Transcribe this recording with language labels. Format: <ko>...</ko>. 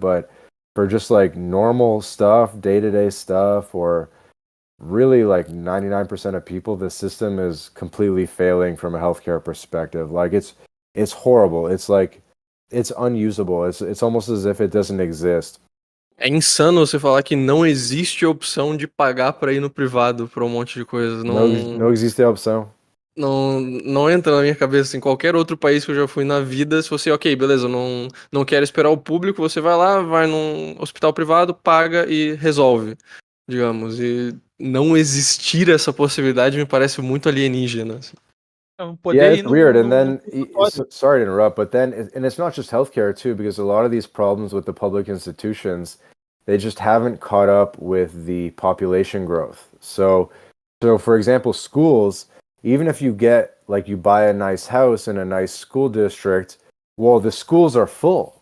<en>But for just like normal stuff, day-to-day stuff, or really like 99% of people, the system is completely failing from a healthcare perspective. Like it's horrible. It's like it's unusable. It's almost as if it doesn't exist.</en> <pt>É insano você falar que não existe a opção de pagar pra ir no privado pra um monte de coisas. Não existe a opção. Não entra na minha cabeça, em qualquer outro país que eu já fui na vida, se você, ok, beleza, não quero esperar o público, você vai lá, vai num hospital privado, paga e resolve, digamos. E não existir essa possibilidade me parece muito alienígena. Assim.</pt> <en>Yeah, it's weird. And then, sorry to interrupt, but then, and it's not just healthcare too, because a lot of these problems with the public institutions, they just haven't caught up with the population growth. So for example, schools, even if you get, like, you buy a nice house in a nice school district, well, the schools are full.</en>